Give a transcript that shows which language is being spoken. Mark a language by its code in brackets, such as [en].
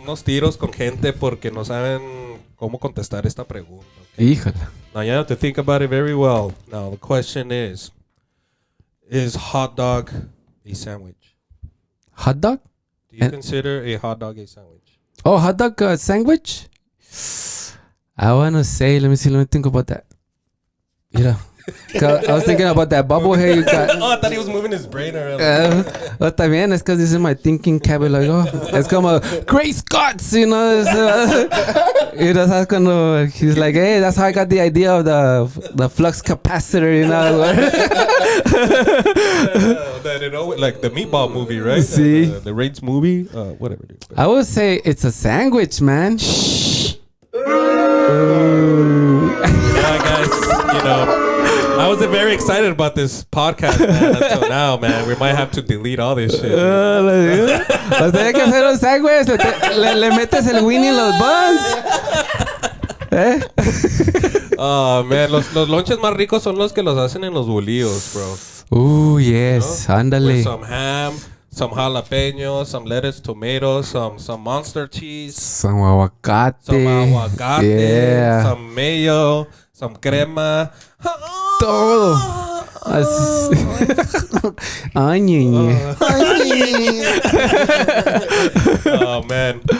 [es] unos tiros con gente porque no saben cómo contestar esta pregunta. Híjola. [en] Now, you have to think about it very well. Now, the question is hot dog a sandwich? Hot dog? Do you consider a hot dog a sandwich? Oh, hot dog sandwich? I want to say, let me think about that. I was thinking about that bubble hair you got. Oh, I thought he was moving his brain around. [es] También es [en] because this is my thinking cabin. Like, it's [es] como [en] Grace Scots, you know. That's [es] cuando [en] he's like, hey, that's how I got the idea of the flux capacitor, you know. Like the Meatball movie, right? See? The Raids movie, whatever. Dude. I would say it's a sandwich, man. Yeah, guys, I wasn't very excited about this podcast, man, until now, man. We might have to delete all this shit. [es] O sea, hay que hacer un sándwich. Le metes el Winnie en los buns. [en] Oh, man. [es] Los lonches más ricos son los que los hacen en los bolillos, bro. [en] Yes. [es] Ándale. [en] With some ham, some jalapenos, some lettuce, tomatoes, some monster cheese. Some aguacate. Yeah. Some mayo, some crema. [es] Todo. [en] Oh man!